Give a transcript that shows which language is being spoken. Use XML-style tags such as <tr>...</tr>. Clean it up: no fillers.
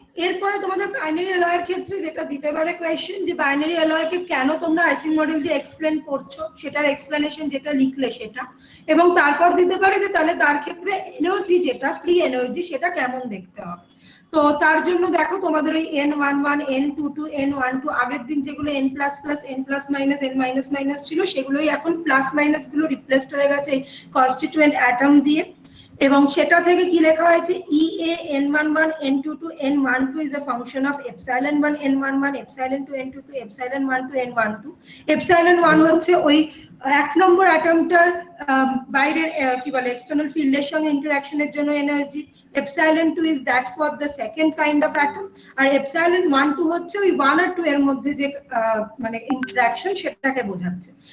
<bn>এরপরে তোমাদের বাইনারি অ্যালয়ের ক্ষেত্রে যেটা দিতে পারে কোয়েশ্চেন, যে বাইনারি অ্যালয়কে কেন তোমরা আইসিং মডেল দিয়ে এক্সপ্লেন করছো, সেটার এক্সপ্লেনেশন যেটা লিখলে সেটা, এবং তারপর দিতে পারে যে তাহলে তার ক্ষেত্রে এনার্জি যেটা ফ্রি এনার্জি সেটা কেমন দেখতে হবে। তো তার জন্য দেখো তোমাদের ওই n11 n22 n12 আগের দিন যেগুলো n plus plus n plus minus n minus minus ছিল, সেগুলোই এখন প্লাস মাইনাস গুলো রিপ্লেসড হয়ে গেছে কনস্টিটিউয়েন্ট অ্যাটম দিয়ে। এবং সেটা থেকে কি লেখা হয়েছে,</bn> <en>EA n11 n22 n12 is a function of epsilon 1 n11 epsilon 2 n22 epsilon 1 to n12।</en> <bn>epsilon 1 হচ্ছে ওই এক নম্বর অ্যাটমটার বাইরের কি বলে এক্সটার্নাল ফিল্ডের সঙ্গে ইন্টারঅ্যাকশনের জন্য energy,</bn> <en>epsilon 2 is that for the second kind of atom,</en> <bn>আর epsilon 1 2 হচ্ছে ওই 1 আর 2 এর মধ্যে যে মানে ইন্টারঅ্যাকশন সেটাকে বোঝাচ্ছে।</bn>